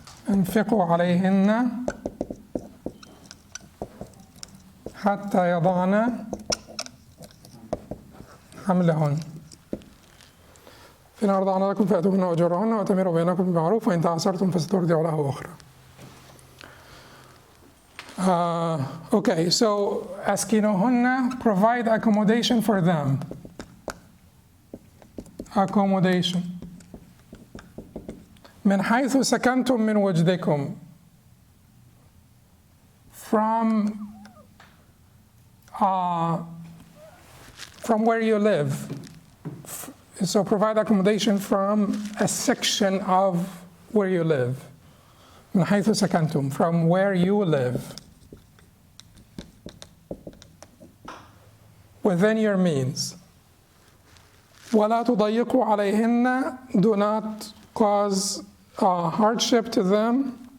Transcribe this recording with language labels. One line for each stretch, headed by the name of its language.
Arabic: انفقوا عليهن حتى يضعن حملهن فإن أرضعن لكم فأتوهن أجورهن وأتمروا بينكم بالمعروف وإن تعصرتم فسترضع له أخرى.
English: Okay, so
Arabic: أسكنوهن,
English: provide accommodation for them. accommodation.
Arabic: من حيث سكنتم من وجدكم,
English: from where you live. So provide accommodation from a section of where you live.
Arabic: من حيث سكنتم,
English: from where you live. Within your means.
Arabic: ولا تضيقوا عليهن,
English: do not cause hardship to them.